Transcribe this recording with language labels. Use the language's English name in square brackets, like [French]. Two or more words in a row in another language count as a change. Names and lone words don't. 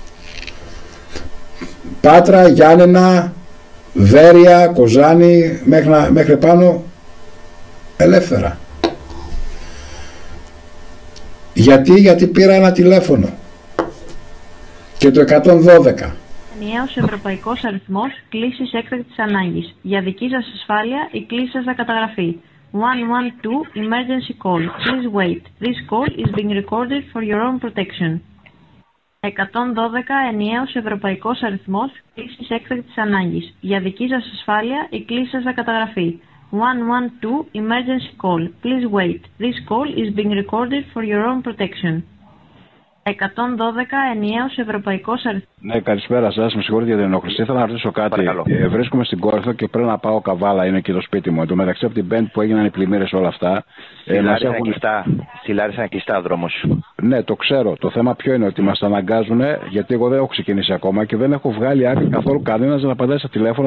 [Greek] Πάτρα, Γιάννενα, Βέρεια, Κοζάνη, μέχρι πάνω ελεύθερα. Γιατί πήρα ένα τηλέφωνο και το 112. Ενιαίος ευρωπαϊκός αριθμός κλήσης έκτακτης ανάγκης. Για δική σας ασφάλεια η κλήση σας θα καταγραφεί. [English] 112 emergency call. Please wait. This call is being recorded for your own protection. [Greek] 112 ενιαίος ευρωπαϊκός αριθμός κλήσης έκτακτης ανάγκης. Για δική σας ασφάλεια η κλήση σας θα καταγραφεί. [English] 112 emergency call. Please wait. This call is being recorded for your own protection. [Greek] 112 ενιαίος ευρωπαϊκός αριθμός. Ναι, καλησπέρα σας. Με συγχωρείτε για την ενόχληση. Ήθελα να ρωτήσω κάτι. Βρίσκομαι στην Κόρινθο και πρέπει να πάω Καβάλα, είναι εκεί το σπίτι μου. Εν τω μεταξύ από την Πέμπτη που έγιναν οι πλημμύρες όλα αυτά. Στη Λάρισα είναι κλειστά ο δρόμος. Ναι, το ξέρω. Το θέμα ποιο είναι, ότι μας αναγκάζουν, γιατί εγώ δεν έχω ξεκινήσει ακόμα και δεν έχω βγάλει άκρη καθόλου κανένας να απαντάει στα τηλέφωνα.